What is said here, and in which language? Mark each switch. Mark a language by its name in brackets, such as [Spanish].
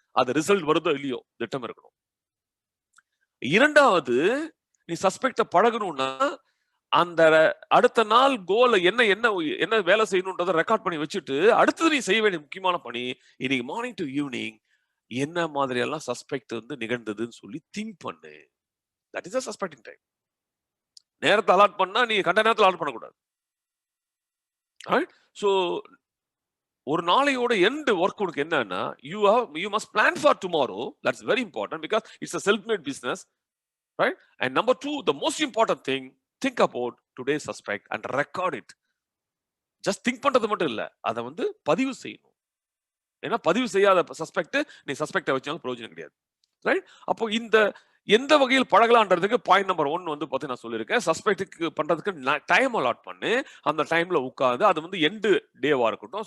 [Tamil] அது ரிசல்ட் வருதோ இல்லையோ திட்டம் இருக்கணும். இரண்டாவது, நீ சஸ்பெக்ட பழகணும்னா அந்த அடுத்த நாள் கோல என்ன வேலை செய்யணும்ன்றதை ரெக்கார்ட் பண்ணி வச்சுட்டு அடுத்தது நீ செய்ய வேண்டிய முக்கியமான பணி, இன்னைக்கு மார்னிங் டு ஈவினிங் என்ன மாதிரி எல்லாம் சஸ்பெக்ட் நிகழ்ந்ததுன்னு சொல்லி திங்க் பண்ணு. That is suspecting time. நேரத்தை அலாட் பண்ணா நீ கண்ட நேரத்தில் அலாட் பண்ணக்கூடாது. ஸோ ஒரு நாளையோட எண்ட் ஒர்க் உனக்கு என்னன்னா, [English] you must plan for tomorrow. That's very important because it's a self-made business, right? And number 2, the most important thing, think about today's suspect and record it. Just think [Tamil] பண்றது மட்டும் இல்ல, அதை பதிவு செய்யணும். ஏன்னா பதிவு செய்யாத சஸ்பெக்ட் நீ சஸ்பெக்டை வச்சாலும் பிரயோஜனம் கிடையாது, ரைட்? அப்போ இந்த எந்த வகையில் பழகலான்றதுக்கு பாயிண்ட் நம்பர் 1 பார்த்து நான் சொல்லியிருக்கேன். சஸ்பெக்டுக்கு பண்றதுக்கு டைம் அலாட் பண்ணு. அந்த டைம்ல உட்காந்து அது எண்டு டேவா இருக்கட்டும்.